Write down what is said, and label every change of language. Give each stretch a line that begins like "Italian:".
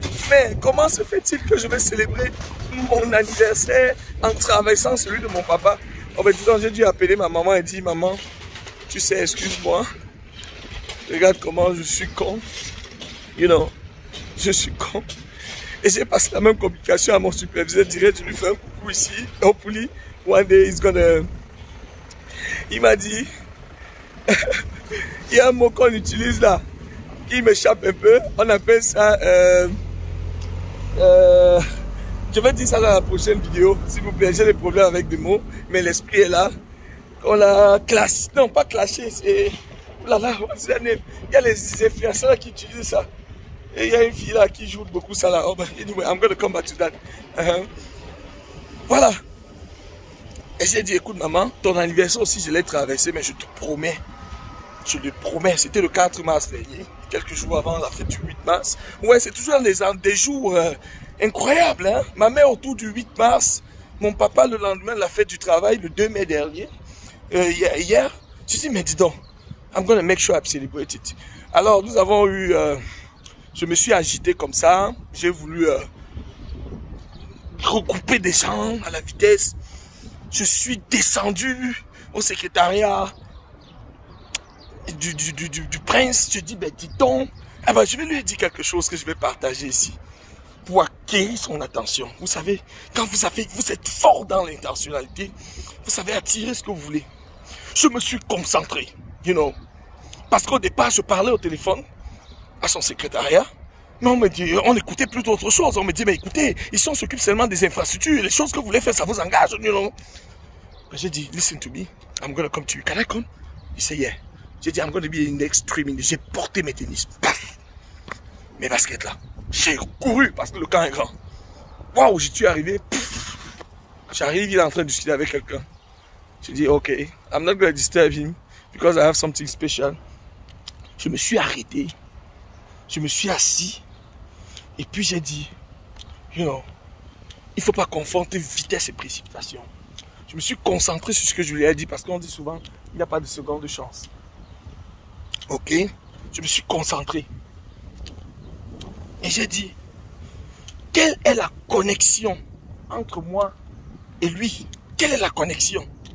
French: Mais comment se fait-il que je vais célébrer mon anniversaire en traversant celui de mon papa? Oh ben dis donc, j'ai dû appeler ma maman et dire maman, tu sais, excuse-moi. Regarde comment je suis con.
English: You know.
French: Je suis con. Et j'ai passé la même communication à mon superviseur direct. Je lui fais un coucou ici.
English: Hopefully, one day he's gonna...
French: Il m'a dit... Il y a un mot qu'on utilise là, qui m'échappe un peu. On appelle ça... je vais dire ça dans la prochaine vidéo. S'il vous plaît, j'ai des problèmes avec des mots. Mais l'esprit est là. On a clashé. Non, pas clashé. C'est... Là, il y a les influenceurs qui utilisent ça. Et il y a une fille là qui joue beaucoup ça là.
English: Oh, but anyway, I'm going to come back to that.
French: Voilà. Et j'ai dit, écoute maman, ton anniversaire aussi je l'ai traversé, mais je te promets. Je le promets. C'était le 4 mars dernier, quelques jours avant la fête du 8 mars. Ouais, c'est toujours des jours incroyables. Hein? Ma mère autour du 8 mars, mon papa le lendemain de la fête du travail, le 2 mai dernier. Hier, j'ai dit, mais dis donc,
English: I'm going to make sure I celebrate it.
French: Alors, nous avons eu... je me suis agité comme ça, j'ai voulu recouper des gens à la vitesse. Je suis descendu au secrétariat. du prince. Je dis, ben dis donc, ah ben, je vais lui dire quelque chose que je vais partager ici. Pour acquérir son attention. Vous savez, quand vous êtes fort dans l'intentionnalité, vous savez attirer ce que vous voulez. Je me suis concentré,
English: you know.
French: Parce qu'au départ, je parlais au téléphone à son secrétariat. Mais on me dit, on écoutait plutôt autre chose. On me dit, mais écoutez, ici on s'occupe seulement des infrastructures. Les choses que vous voulez faire, ça vous engage,
English: you know.
French: J'ai dit,
English: listen to me, I'm gonna come to you. Can I come?
French: Il dit,
English: yeah.
French: J'ai dit,
English: I'm gonna be in extreme.
French: J'ai porté mes tennis. Paf! Mes baskets là. J'ai couru parce que le camp est grand. Waouh, j'y suis arrivé. J'arrive, il est en train de discuter avec quelqu'un. J'ai dit,
English: ok, I'm not gonna disturb him because I have something special.
French: Je me suis arrêté. Je me suis assis. Et puis j'ai dit,
English: you know,
French: il ne faut pas confondre vitesse et précipitation. Je me suis concentré sur ce que je lui ai dit parce qu'on dit souvent, il n'y a pas de seconde de chance. Ok, je me suis concentré. Et j'ai dit, quelle est la connexion entre moi et lui? Quelle est la connexion?